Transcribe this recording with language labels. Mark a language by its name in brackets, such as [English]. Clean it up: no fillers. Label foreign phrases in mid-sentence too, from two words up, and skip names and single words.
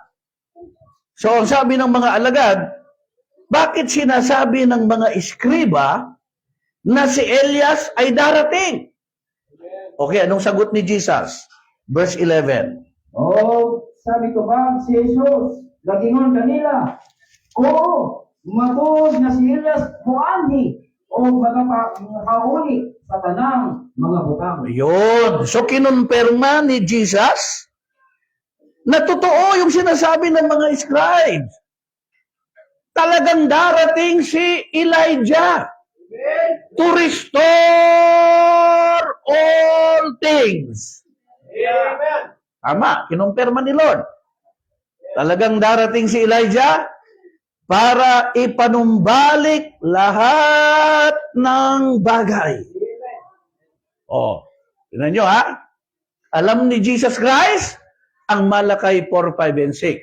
[Filipino] So ang sabi ng mga alagad, bakit sinasabi ng mga iskriba na si Elias ay darating? Okay, anong sagot ni Jesus? Verse 11. Sabi ko ba, si Jesus, [Cebuano] nagingon kanila, oo, matod na si Elias muanhi o magkahuli sa tanang mga butang. [Filipino] Yun. So kinonperma ni Jesus na totoo yung sinasabi ng mga scribes. Talagang darating si Elijah [English] to restore all things. [Filipino] Amen. Tama, kinumpirma ni Lord. Talagang darating si Elijah para ipanumbalik lahat ng bagay. Oh, tingnan nyo ha. Alam ni Jesus Christ ang Malakay 4, 5, and 6.